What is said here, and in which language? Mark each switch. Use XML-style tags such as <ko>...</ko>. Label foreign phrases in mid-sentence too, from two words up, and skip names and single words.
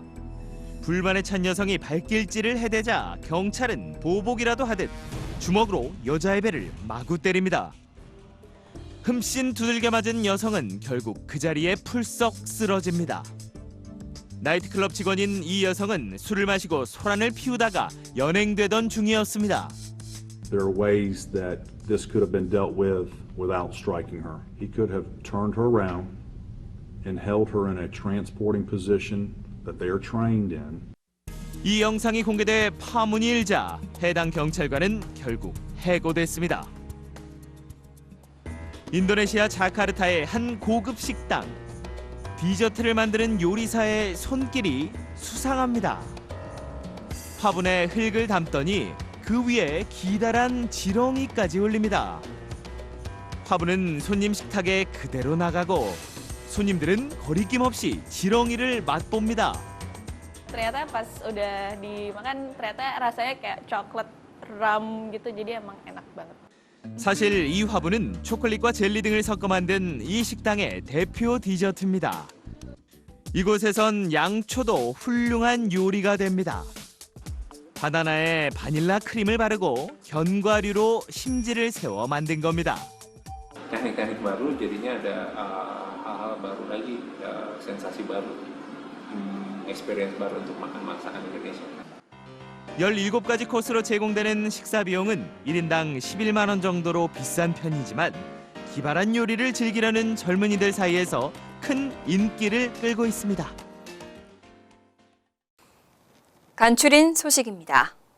<ko>불만에 찬 여성이 발길질을 해대자 경찰은 보복이라도 하듯 주먹으로 여자의 배를 마구 때립니다. 흠씬 두들겨 맞은 여성은 결국 그 자리에 풀썩 쓰러집니다. 나이트클럽 직원인 이 여성은 술을 마시고 소란을 피우다가 연행되던 중이었습니다.</ko> <en>There are ways that this could have been dealt with without striking her. He could have turned her around and held her in a transporting position that they are trained in.</en> <ko>이 영상이 공개돼 파문이 일자 해당 경찰관은 결국 해고됐습니다. 인도네시아 자카르타의 한 고급 식당. 디저트를 만드는 요리사의 손길이 수상합니다. 화분에 흙을 담더니 그 위에 기다란 지렁이까지 올립니다. 화분은 손님 식탁에 그대로 나가고 손님들은 거리낌 없이 지렁이를 맛봅니다.</ko> <id>Ternyata pas udah dimakan ternyata rasanya kayak coklat rum gitu jadi emang enak banget.</id> <ko>사실 이 화분은 초콜릿과 젤리 등을 섞어 만든 이 식당의 대표 디저트입니다. 이곳에선 양초도 훌륭한 요리가 됩니다. 바나나에 바닐라 크림을 바르고 견과류로 심지를 세워 만든 겁니다.</ko> <id>Teknik-teknik baru jadinya ada hal-hal baru lagi, sensasi baru, experience baru untuk makan masakan Indonesia.</id> <ko>17가지 코스로 제공되는 식사 비용은 1인당 11만 원 정도로 비싼 편이지만 기발한 요리를 즐기려는 젊은이들 사이에서 큰 인기를 끌고 있습니다. 간추린 소식입니다.</ko>